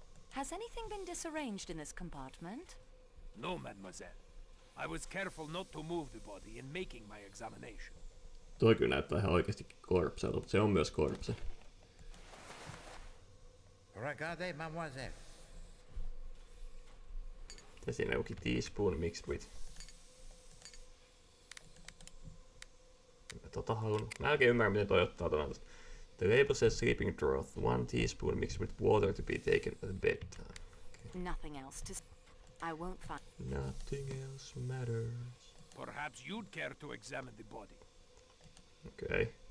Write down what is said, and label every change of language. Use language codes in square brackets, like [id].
[en] Has anything been disarranged in this compartment? No, mademoiselle. I was careful not to move the body in making my examination. [fi] Toi kyllä näyttää ihan oikeasti korpselta, mutta se on myös korpse. [fr] Regardez, mademoiselle. [fi] Ja siinä jokin [en] teaspoon mixed with. [fi] Mä haluan. Mä oikein ymmärrän, miten toi ottaa tuonne. [en] The label says sleeping draught, 1 teaspoon mixed with water to be taken at bedtime. Okay. Nothing else to... I won't find... Nothing else matters. Perhaps you'd care to examine the body. Okay.